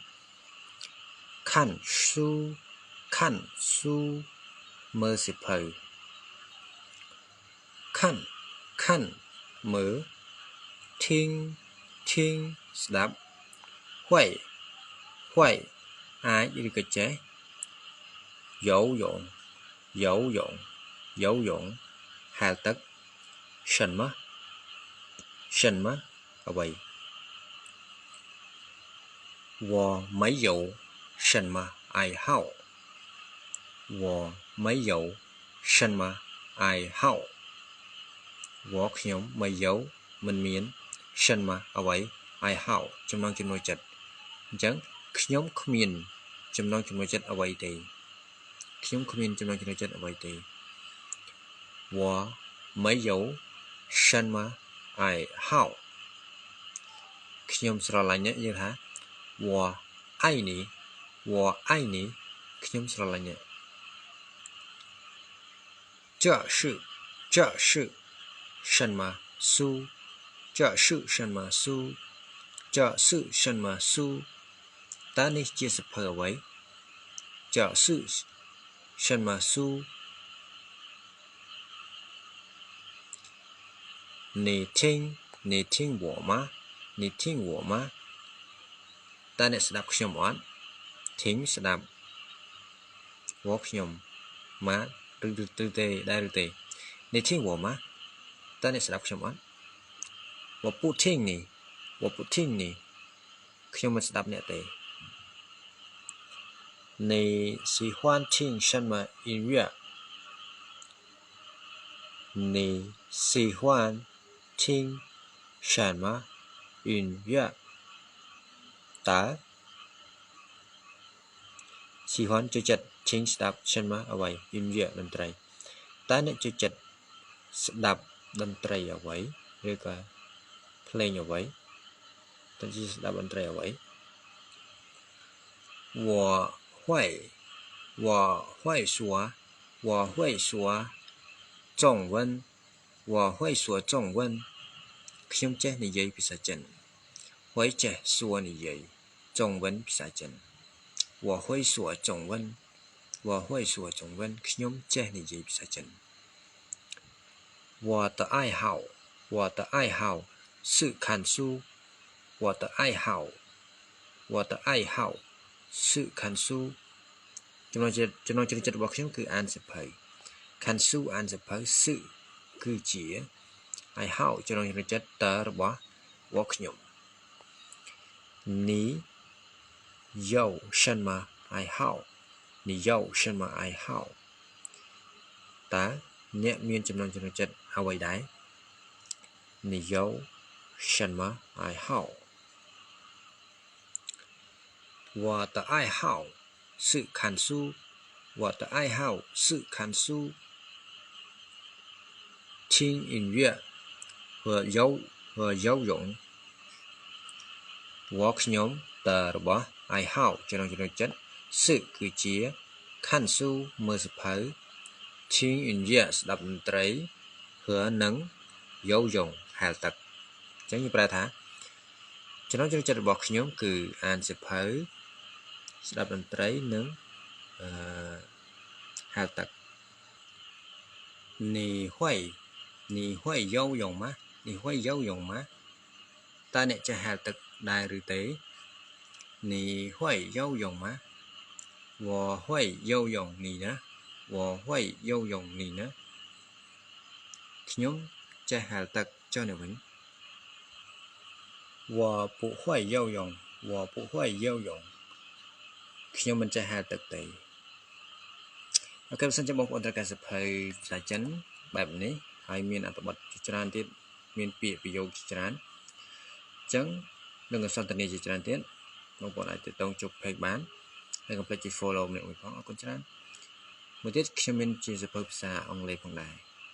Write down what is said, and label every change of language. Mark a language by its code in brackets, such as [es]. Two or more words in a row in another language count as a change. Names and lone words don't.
[zh] 看书 [km] មើលសៀវភៅ看មើល听ស្ដាប់会អាចឬក៏ចេះ游泳ហាលទឹក什么អ្វី [zh] 我没有什么爱好 [km] 我ខ្ញុំ没有មិនមាន什么អ្វី爱好ចំណងចំណូលចិត្តអញ្ចឹងខ្ញុំគ្មានចំណងចំណូលចិត្តអ្វីទេ [zh] 我没有什么爱好 [km] ខ្ញុំស្រឡាញ់អ្នកយើងថា [zh] 我爱你 [km] ខ្ញុំស្រឡាញ់អ្នក [zh] 这是什么书 [km] តើនេះជាសៀវភៅអ្វី [zh] 这是什么书你听我吗 [km] តើអ្នកស្ដាប់ខ្ញុំអត់听ស្ដាប់我ខ្ញុំម៉ាឬទេដែរឬទេ [zh] 你听我吗 [km] តើអ្នកស្ដាប់ខ្ញុំអត់ [zh] 我不听你 [km] ខ្ញុំមិនស្ដាប់អ្នកទេ [zh] 你喜欢听什么音乐你喜欢听什么音乐តើ [km] 喜欢ចូលចិត្ត听ស្ដាប់什么អ្វី音乐តន្ត្រីតើអ្នកចូលចិត្តស្ដាប់តន្ត្រីអ្វីឬក៏ភ្លេងអ្វីតើជាស្ដាប់តន្ត្រីអ្វី [zh] 我会说中文 [km] ខ្ញុំចេះនិយាយភាសាចិន [zh] 会ចេះ说និយាយ中文ភាសាចិន我会说中文 [km] ខ្ញុំចេះនិយាយភាសាចិន [zh] 我的爱好是看书我的爱好是看书 [km] ចំណងចិត្តរបស់ខ្ញុំគឺអានសៀវភៅ [zh] 看书 [km] អានសៀវភៅ是គឺជា爱好ចំណងចិត្តតើរបស់ខ្ញុំ [zh] 你有什么爱好 [km] តើអ្នកមានចំណងចិត្តអ្វីដែរ [zh] 你有什么爱好我的爱好是看书听音乐和游泳 [km] 我ខ្ញុំតើរបស់爱好ចំណងចិត្ត是គឺជា看书មើលសៀវភៅ [zh] 听音乐 [km] ស្ដាប់តន្ត្រី和និង游泳ហាលទឹកអញ្ចឹងយើងប្រែថាចំណងចិត្តរបស់ខ្ញុំគឺអានសៀវភៅស្ដាប់តន្ត្រីនិង ហាលទឹក [zh] 你会游泳吗 [km] តើអ្នកចេះហាលទឹកដែរឬទេ [zh] 你会游泳吗我会游泳你呢 [km] ខ្ញុំចេះហាលទឹកចុះនៅវិញ [zh] 我不会游泳我不会游泳 [km] ខ្ញុំមិនចេះហែលទឹកទេអូខេបើសិនជាបងប្អូនត្រូវការសភៅភាសាចិនបែបនេះហើយមានអត្ថបទជាច្រើនទៀតមានពាក្យប្រយោគជាច្រើនអញ្ចឹងនឹងសន្ទនាជាច្រើនទៀតបងប្អូនអាចទៅជុក page បានហើយកុំភ្លេចជួយ follow ម្នាក់មួយផងអរគុណច្រើនមួយទៀតខ្ញុំមានជាសភៅភាសាអង់គ្លេសផងដែរ